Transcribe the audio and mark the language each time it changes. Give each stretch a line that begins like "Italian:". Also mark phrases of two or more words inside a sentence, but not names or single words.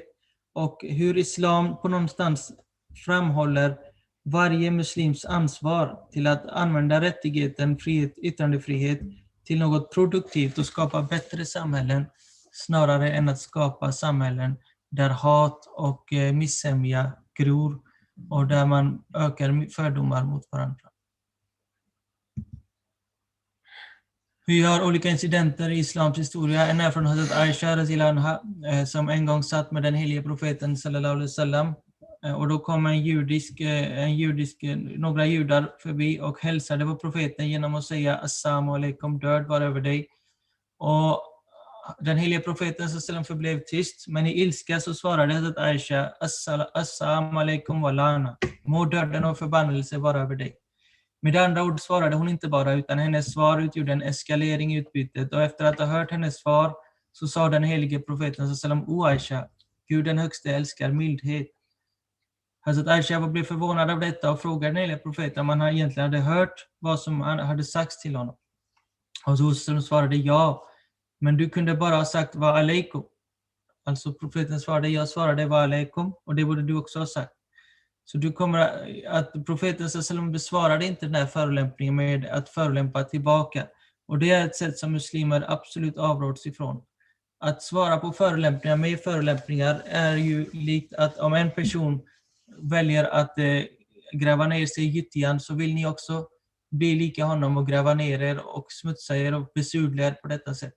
Swedish: Och hur islam på någonstans framhåller varje muslims ansvar till att använda rättigheten, frihet, yttrandefrihet till något produktivt och skapa bättre samhällen snarare än att skapa samhällen där hat och missämja gror och där man ökar fördomar mot varandra. Vi har olika incidenter i islams historia. En är från Hazrat Aisha
Arabic: رضي الله عنها,
Swedish: som en gång satt med den helige profeten
Arabic: صلى الله عليه وسلم.
Swedish: Och då kom några judar förbi och hälsade på profeten genom att säga
Arabic: السلام عليكم,
Swedish: död var över dig. Och den helige profeten sallallahu förblev tyst, men i ilska så svarade Hazrat Aisha
Arabic: السلام عليكم ولعنة,
Swedish: må döden och förbannelse vara över dig. Med andra ord svarade hon inte bara, utan hennes svar utgjorde en eskalering i utbytet. Och efter att ha hört hennes svar så sa den helige profeten sallallahu o Aisha, Gud den högste älskar mildhet. Hazrat Aisha blev förvånad av detta och frågade den helige profeten om han egentligen hade hört vad som hade sagts till honom. Och så svarade ja, men du kunde bara ha sagt
Arabic: وعليكم.
Swedish: Alltså profeten svarade, jag svarade
Arabic: وعليكم,
Swedish: och det borde du också ha sagt. Så du kommer att profeten sallallahu besvarade inte den här förolämpningen med att förolämpa tillbaka. Och det är ett sätt som muslimer absolut avråds ifrån. Att svara på förolämpningar med förolämpningar är ju likt att om en person väljer att gräva ner sig i gyttjan, så vill ni också bli lika honom och gräva ner er och smutsa er och besudla er på detta sätt.